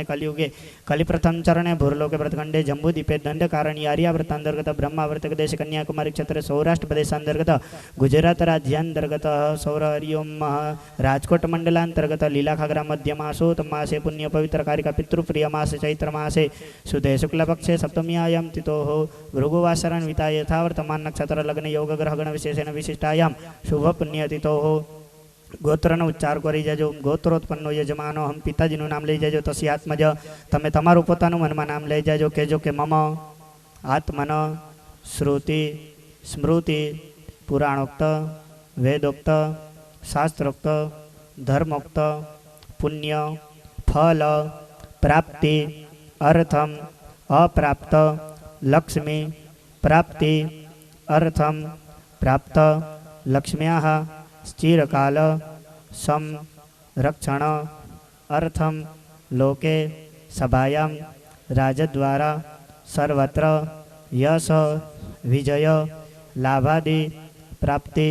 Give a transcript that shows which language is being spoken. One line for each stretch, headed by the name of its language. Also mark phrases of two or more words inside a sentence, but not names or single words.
Sanskrit: कलियुगे कलिप्रथम चरणे भूर्लोके प्रतखंडे जंबुदीपे दंडकारण्य आर्यावृत्तांतर्गत ब्रह्मावर्तक देश कन्याकुमारी क्षेत्र सौराष्ट्र प्रदेशांतर्गत गुजरात राज्यांतर्गत सौर हरिओम राजकोट मंडलांतर्गत लीलाखागरा मध्यमासोत मासे पुण्य पवित्र कारिका पितृप्रिय मासे चैत्र मासे सुधे शुक्ल पक्षे सप्तम्यायां तिथोः भृगुवासरान्विता यथावर्तमान नक्षत्र लग्न योग ग्रह गण विशेषेण विशिष्टायां शुभ पुण्य तिथोः गोत्रનો
Gujarati: ઉચ્ચાર કરી જજો.
Sanskrit: गोत्रोत्पन्नो यजमानो हम
Gujarati: પિતાજીનું નામ લઈ જજો.
Sanskrit: तस्य आत्मज
Gujarati: તમે તમારું પોતાનું મનમાં નામ લઈ જજો. કહેજો કે
Sanskrit: मम आत्मन श्रुति स्मृति पुराणोक्त वेदोक्त शास्त्रोक्त धर्मोक्त पुण्य फल प्राप्ति अर्थम अप्राप्त लक्ष्मी प्राप्ति अर्थम प्राप्त लक्ष्म्याः स्थिरकाल संरक्षण अर्थम लोके सभायां राजद्वारा सर्वत्र यश विजय लाभादि प्राप्ति